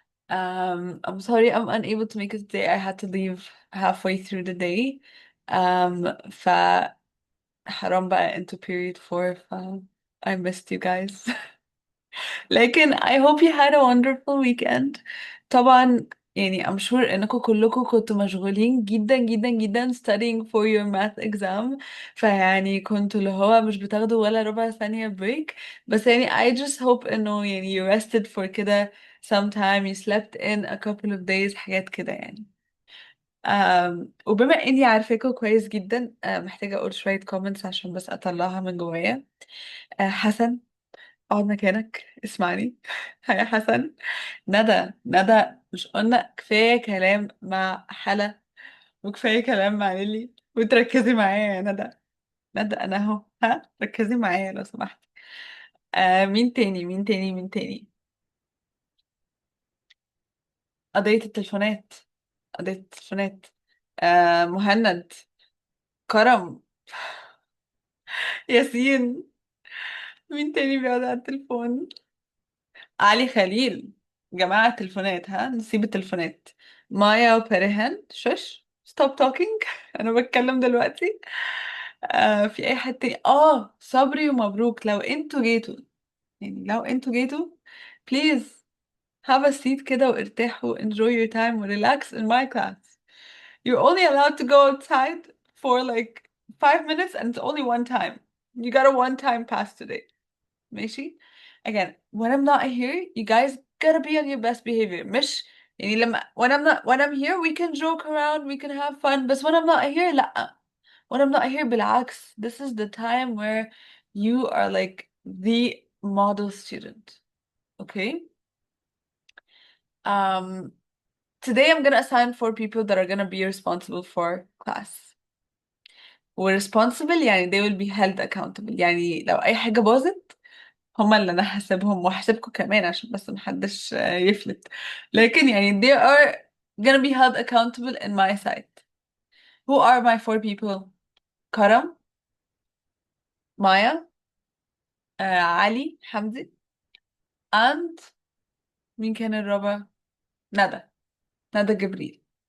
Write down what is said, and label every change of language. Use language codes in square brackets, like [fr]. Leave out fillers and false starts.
[en] I'm sorry I'm unable to make it today. I had to leave halfway through the day. [ar] فحرام بقى [en] into period 4 I missed you guys. [ar] لكن [en] I hope you had a wonderful weekend. [ar] طبعا يعني [en] I'm sure [ar] انكم كلكم كنتوا مشغولين جدا جدا جدا [en] studying for your math exam. [ar] فيعني كنتوا اللي هو مش بتاخدوا ولا ربع ثانية break. بس يعني [en] I just hope [ar] انه يعني [en] you rested for [ar] كده [en] sometime, you slept in a couple of days [ar] حاجات كده يعني. وبما اني عارفاكوا كويس جدا، محتاجة اقول شوية comments عشان بس اطلعها من جوايا. حسن، اقعد مكانك اسمعني. يا حسن. ندى، ندى، مش قلنا كفاية كلام مع حلا وكفاية كلام مع ليلي وتركزي معايا يا ندى؟ ندى انا اهو، ها ركزي معايا لو سمحتي. مين تاني مين تاني مين تاني؟ قضية التليفونات، قضية التليفونات. مهند، كرم، ياسين. مين تاني بيقعد على التليفون؟ علي خليل. جماعة التليفونات، ها نسيب التليفونات. مايا وبرهان شش [en] stop talking. [ar] أنا بتكلم دلوقتي. في أي حد تاني؟ صبري ومبروك، لو انتوا جيتوا، يعني لو انتوا جيتوا [en] please have a seat [ar] كده وارتاحوا [en] enjoy your time relax in my class. You're only allowed to go outside for like 5 minutes and it's only one time. You got a one time pass today. [ar] ماشي. [en] Again, when I'm not here, you guys gotta be on your best behavior. [ar] مش يعني لما [en] when I'm here we can joke around, we can have fun. But when I'm not here, [ar] لأ. [en] When I'm not here, [ar] بالعكس. [en] This is the time where you are like the model student. Okay? Um, Today I'm gonna assign 4 people that are gonna be responsible for class. responsible [ar] يعني [en] they will be held accountable. [ar] يعني لو أي حاجة باظت هما اللي انا هحاسبهم وهحاسبكم كمان عشان بس محدش يفلت. لكن يعني [en] they are gonna be held accountable in my sight. Who are my 4 people? [ar] كرم، مايا، علي حمدي، [en] and [ar] مين كان الرابع؟ ندى، ندى جبريل.